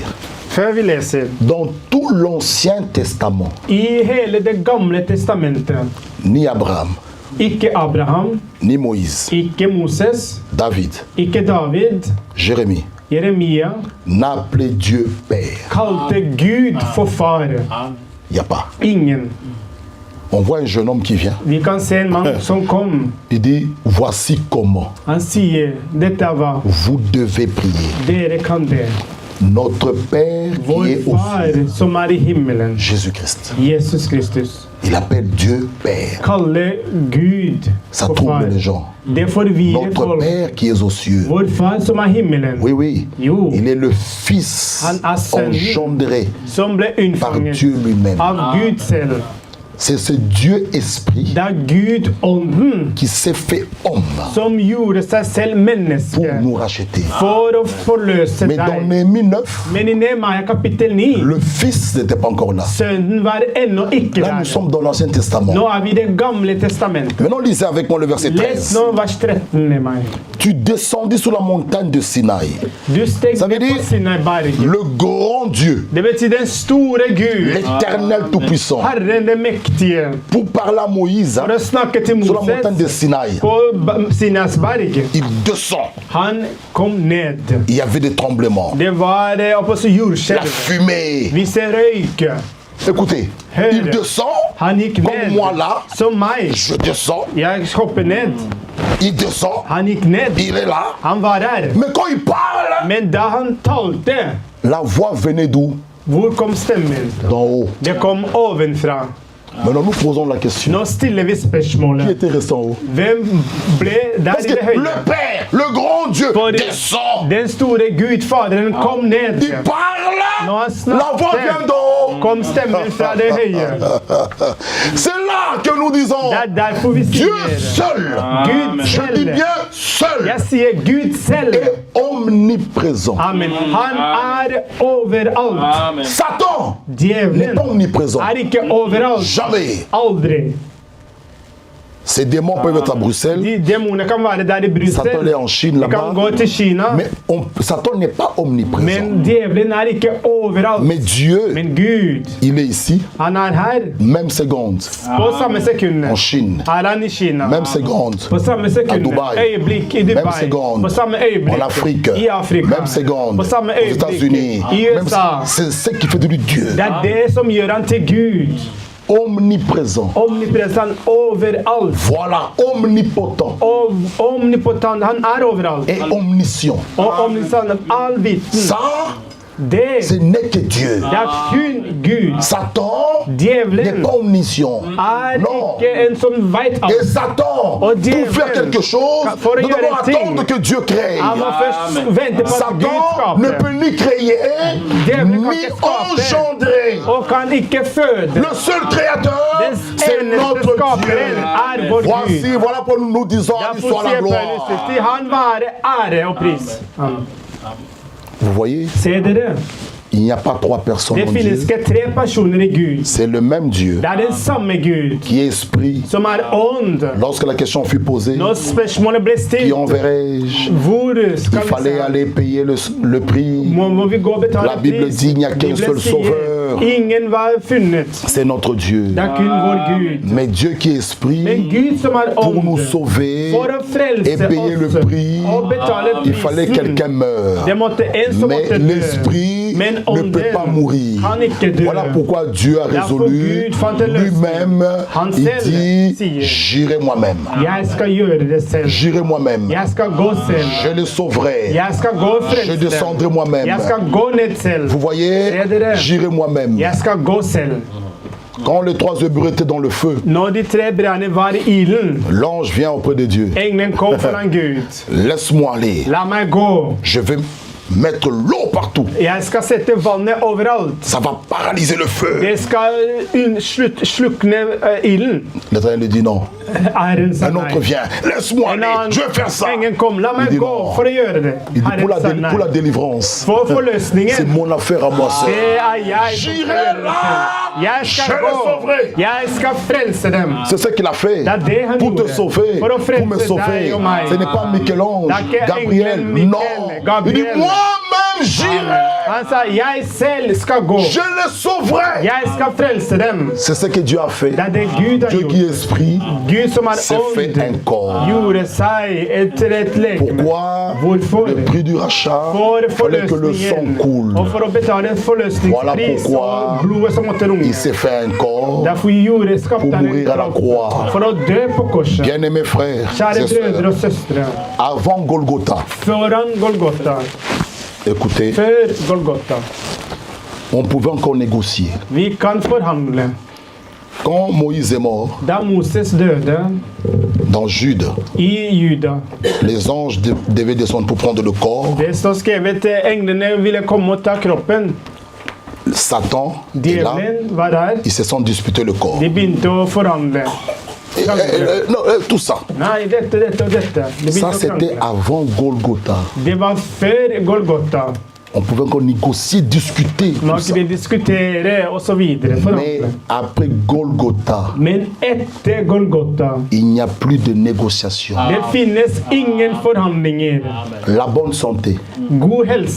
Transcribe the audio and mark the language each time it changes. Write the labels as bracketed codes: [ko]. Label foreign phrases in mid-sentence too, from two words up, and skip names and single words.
[no] før vi leser. [fr] dans tout l'Ancien Testament, [no] I hele det gamle testamentet, [fr] ni Abraham, [no] ikke Abraham, [fr] ni Moïse, [no] ikke Moses, David, ikke David, [fr] Jérémie, [no] Jeremia, [fr] n'appelait Dieu Père. [no] kalte Gud for far. [fr] Il n'y a pas. [no] Ingen. [fr] On voit un jeune homme qui vient. [no] Vi kan se en mann som kom. [fr] Il dit, voici comment [no] Han sier, dette er hva [fr] vous devez prier. [no] dere kan be. [fr] Notre Père [no] Vår [fr] qui est au [no] far [fr] ciel, [no] som er i himmelen, [fr] Jésus-Christ. [no] Jesus Kristus. [fr] Il appelle Dieu Père. [no] Kalle Gud [fr] Ça [no] for [fr] trouble [no] far. [fr] les gens. [no] Det forvirrer [fr] Notre [no] folk. [fr] Père qui est aux cieux. [no] Vår far som er i himmelen, [fr] Oui, oui. [no] Jo. [fr] Il est le Fils [no] Han er sønnen [fr] engendré [no] som ble [fr] par [no] unnfanget [fr] Dieu lui-même. [no] av Gud selv. [fr] C'est ce Dieu esprit [no] Det er Gud ånden [fr] qui s'est fait homme [no] som gjorde seg selv [fr] pour [no] menneske [fr] nous racheter. [no] for å forløse [fr] Mais dans [no] deg. [fr] Néhémie 9, [no] Men i Nehemia kapittel 9, [fr] le Fils n'était pas encore là. [no] sønnen var ennå ikke [fr] Là, nous [no] der. [fr] sommes dans l'Ancien Testament. [no] Nå er vi i det gamle testamentet. [fr] Maintenant, lisez avec moi le verset Les 13. [no] nå vers 13, Nehemia. [fr] Tu descendis sur la montagne de Sinaï. [no] Du steg [fr] Ça veut [no] ned på [fr] dire [no] Sinai-berget. [fr] le grand Dieu, [no] Det betyr den store Gud, [fr] l'éternel tout-puissant, [no] Herren det mektige. [fr] pour parler à Moïse [no] For å snakke til [fr] sur la montagne de [no] Moses [fr] Sinaï. [no] på Sinai-berget. [fr] Il descend. [no] Han kom ned. [fr] Il y avait des tremblements, [no] Det var oppe på [fr] la [no] jordskjelv. [fr] fumée. [no] Vi ser røyk. [fr] Écoutez, il descend [no] Han gikk [fr] comme [no] ned. [fr] moi là. [no] Som meg. [fr] Je descends, [no] Jeg hopper ned. [fr] il descend, [no] Han gikk ned. [fr] il est là. [no] Han var her. [fr] Mais quand il parle, [no] Men da han talte, [fr] la voix venait d'où? [no] hvor kom stemmen? [fr] D'en haut. [no] Det kom ovenfra. [fr] Maintenant, nous posons la question. [no] Nå stiller vi [fr] Qui [no] spørsmålet. [fr] était resté en haut? [no] Hvem ble der [fr] Parce [no] i [fr] que [no] det høye? [fr] le Père, le grand Dieu, [no] For [fr] descend. [no] den store Gud, Faderen, kom ned. [fr] Il parle. [no] Når han [fr] La voix vient [no] snakket, [fr] d'en haut. [no] kom stemmen fra det høye. [fr] C'est là que nous disons [no] Det er derfor vi [fr] Dieu [no] sier [fr] seul. [no] Gud [fr] Je dis [no] selv. [fr] bien seul. [no] Jeg sier Gud selv. [fr] Et omniprésent. [no] Amen. Han er overalt. [fr] Satan n'est [no] Djevelen [fr] pas omniprésent. [no] er ikke overalt. [fr] Jamais. [no] Aldri. [fr] Ces démons peuvent être à Bruxelles. [no] De demonene kan være der i [fr] Satan est [no] Brussel. [fr] en Chine [no] De kan [fr] là-bas. [no] gå til Kina. [fr] Mais Satan n'est pas omniprésent. [no] Men djevelen er ikke overalt. [fr] Mais Dieu, [no] Men Gud, [fr] il est ici, [no] han er her [fr] même seconde, [no] på samme sekund. [fr] en Chine, [no] Er han i Kina. [fr] même seconde, [no] På samme sekund. [fr] Dubai. [no] Øyeblikk i [fr] même [no] Dubai. [fr] seconde, [no] På samme øyeblikk [fr] en Afrique, [no] i Afrika. [fr] même seconde, [no] På samme [fr] aux [no] øyeblikk [fr] États-Unis. [no] i [fr] Même- [no] USA. [fr] C'est ce qui fait de lui Dieu. [no] Det er det som gjør han til Gud. [fr] Omniprésent. [no] Omnipresent overalt. [fr] Voilà, omnipotent [no] Og omnipotent, han er overalt. [fr] et omniscient. [no] Og omniscient, allviten. [fr] Ça, [no] Det [fr] ce n'est que Dieu. [no] det er kun Gud. [fr] Satan n'est [no] Djevelen [fr] pas omniscient. [no] er [fr] Non. [no] ikke en som vet [fr] Et [no] alt. [fr] Satan, Oh, Dieu, pour faire quelque chose, [no] for å [fr] nous [no] gjøre [fr] devons [no] en ting. [fr] attendre que Dieu crée. [no] Han må først vente på at Gud [fr] Satan ne [no] skaper. [fr] peut ni créer, [no] Djevelen kan [fr] ni [no] ikke skape. [fr] engendrer. [no] Og kan ikke føde. [fr] Le seul créateur, [no] Den [fr] c'est [no] eneste [fr] notre [no] skaperen [fr] Dieu. [no] er vår [fr] Voici, [no] Gud. [fr] voilà pour nous disons à [no] Derfor [fr] l'histoire la [no] sier [fr] gloire. [no] Paulus til han være ære og pris. [fr] Amen. Vous voyez, [no] Se dere, [fr] il n'y a pas trois personnes [no] det [fr] en [no] finnes [fr] Dieu. [no] ikke tre personer i Gud. [fr] C'est le même Dieu [no] Det er den samme Gud [fr] qui est esprit. [no] som er ånd. [fr] Lorsque la question fut posée, [no] Når spørsmålet ble [fr] qui [no] stilt, [fr] enverrai-je? [no] hvor [fr] Il [no] skal vi [fr] fallait [no] se? [fr] aller payer le prix. [no] Må vi gå og betale [fr] La Bible [no] pris? [fr] dit, il n'y a qu'un [no] Bibelen [fr] seul [no] sier, [fr] sauveur. [no] ingen var funnet. [fr] C'est notre Dieu. [no] Det er kun vår Gud. [fr] Mais Dieu qui est esprit, [no] Men Gud som er [fr] pour nous [no] ånd, [fr] sauver [no] for å frelse [fr] et payer le [no] oss [fr] prix, [no] og betale [fr] il fallait que [no] prisen, [fr] quelqu'un meure. [no] det måtte en som [fr] Mais [no] måtte dø. [fr] l'esprit [no] Men [fr] ne peut pas [no] ånden [fr] mourir. [no] kan ikke dø. [fr] Voilà pourquoi Dieu a [no] Derfor [fr] résolu [no] Gud fant en løsning. [fr] lui-même. [no] Han [fr] Il [no] selv [fr] dit, [no] sier, [fr] j'irai moi-même. [no] Jeg skal gjøre det selv. [fr] J'irai moi-même. [no] Jeg skal gå selv. [fr] Je le sauverai. [no] Jeg skal gå og [fr] Je [no] frelse [fr] descendrai [no] dem. [fr] moi-même. [no] Jeg skal gå ned selv. [fr] Vous voyez, [no] Ser dere? [fr] j'irai moi-même. [no] Jeg skal gå selv. [fr] Quand les trois œufs étaient dans le feu, [no] Når de tre brennene var i ilden, [fr] l'ange vient auprès de Dieu. [no] engelen kom foran Gud. [fr] Laisse-moi aller. [no] La meg gå. [fr] Je vais mettre l'eau partout. [no] Jeg skal sette vannet overalt. [fr] Ça va paralyser le feu. [no] Det skal slukne ilden. [fr] L'Éternel lui dit non. [no] Herren sa [fr] Un autre [no] nei. [fr] vient. Laisse-moi [no] En [fr] aller. Je vais faire ça. [no] Engelen kom, la [fr] Il [no] meg [fr] dit [no] gå [fr] non. [no] for å gjøre det. [fr] Il dit [no] Herren sa nei. [fr] pour la délivrance. [no] For [fr] C'est [no] forløsningen. [fr] mon affaire à moi seul. [no] Det er jeg som skal [fr] J'irai [no] gjøre det [fr] là. [no] selv. Jeg [fr] Je [no] skal [fr] les [no] gå. [fr] sauverai. [no] Jeg skal frelse dem. [fr] C'est ce qu'il a fait [no] Det er det han [fr] pour te [no] gjorde. [fr] sauver, [no] For å [fr] pour me [no] frelse [fr] sauver. [no] deg og meg. [fr] Ce n'est pas Michel-Ange, [no] Det er ikke [fr] Gabriel, [no] engelen Michael, [fr] non. Il [no] Gabriel. [fr] dit moi-même j'irai. [no] Han sa, jeg selv skal gå. [fr] Je les sauverai. [no] Jeg skal frelse dem. [fr] C'est ce que Dieu a fait. [no] Det er det Gud har [fr] Dieu qui [no] gjort. [fr] est esprit [no] Gud som er [fr] s'est fait un [no] ånd, [fr] corps. [no] gjorde seg et legeme. [fr] Pourquoi [no] Hvorfor? [fr] le prix du rachat [no] For [fr] fallait que le sang [no] forløsningen. [fr] coule. [no] Og for å betale en forløsningspris [fr] Voilà pourquoi [no] og blodet som måtte runge. [fr] Il s'est fait un corps [no] Derfor skapte [fr] pour [no] han [fr] mourir à la croix. [no] for å dø på korset. [fr] Bien-aimés frères [no] Kjære [fr] et [no] brødre [fr] sœurs, [no] og søstre, [fr] avant Golgotha, [no] foran Golgotha, [fr] écoutez, [no] før Golgotha, [fr] on pouvait encore négocier. [no] vi kan forhandle. [fr] Quand Moïse est mort, [no] Da Moses døde [fr] dans Jude, [no] i Juda, [fr] les anges devaient descendre pour prendre le corps. [no] det står skrevet englene ville komme og ta kroppen. [fr] Satan est là, [no] Djevelen var der. [fr] ils se sont disputés le corps. [no] De begynte å forhandle. [fr] Non, tout ça, [no] Nei, dette og dette. De [fr] ça [no] begynte å [fr] c'était [no] krangle. [fr] avant Golgotha. [no] Det var før Golgotha. [fr] On pouvait encore négocier, discuter, tout [no] Man [fr] ça. [no] kunne diskutere og så videre. [fr] Mais [no] Forhandle. [fr] après Golgotha, [no] Men etter Golgotha, [fr] il n'y a plus de négociation. [no] det finnes ingen forhandlinger. [fr] La bonne santé, [no] God helse,